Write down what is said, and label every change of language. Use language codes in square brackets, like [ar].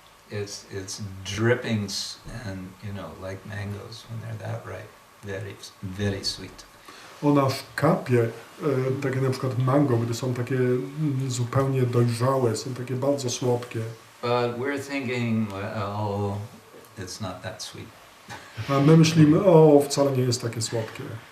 [en] It's dripping and, you know, like mangoes when they're that ripe. Very, very sweet. [pl] Ona aż kapie, takie na przykład mango, gdy są takie zupełnie dojrzałe, są takie bardzo słodkie. [en] But we're thinking, well, it's not that sweet. [pl] A my myślimy, o, wcale nie jest takie słodkie.